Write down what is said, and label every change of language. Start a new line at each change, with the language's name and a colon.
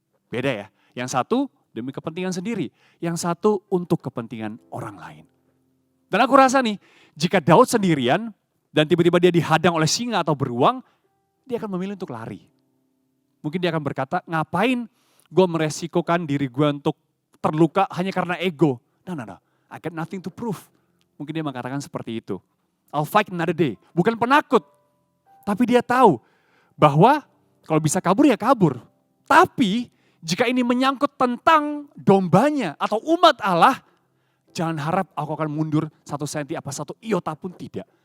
Indonesian: Beda ya, yang satu demi kepentingan sendiri, yang satu untuk kepentingan orang lain. Dan aku rasa nih, jika Daud sendirian dan tiba-tiba dia dihadang oleh singa atau beruang, dia akan memilih untuk lari. Mungkin dia akan berkata, ngapain gue meresikokan diri gue untuk terluka hanya karena ego.
English: No, I got nothing to prove.
Indonesian: Mungkin dia mengatakan seperti itu.
English: I'll fight another day.
Indonesian: Bukan penakut, tapi dia tahu bahwa kalau bisa kabur ya kabur. Tapi jika ini menyangkut tentang dombanya atau umat Allah, jangan harap aku akan mundur 1 senti apa 1 iota pun tidak.